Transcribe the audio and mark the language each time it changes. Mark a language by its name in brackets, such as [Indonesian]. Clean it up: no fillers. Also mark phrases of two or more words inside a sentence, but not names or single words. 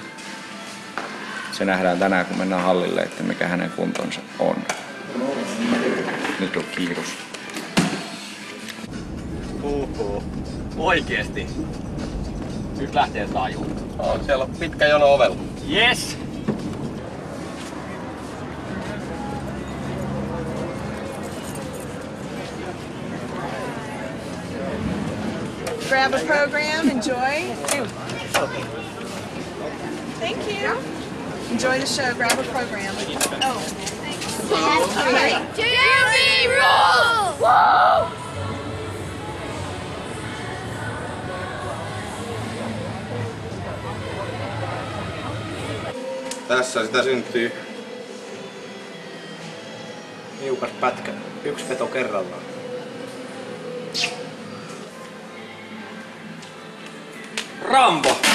[Finnish] Se nähdään tänään, kun mennään hallille, että mikä hänen kuntonsa on. Nyt on kiirus. Oikeesti. Nyt lähtee tajuun. Siellä on pitkä jono ovella. [English] Yes! Grab a program, enjoy. Thank you. Enjoy the show, grab a program. Oh, thanks. All right. Jeremy rules! Woo! [Finnish] Tässä sitä syntyy. Liukas pätkä. Yksi veto kerrallaan. Rambo!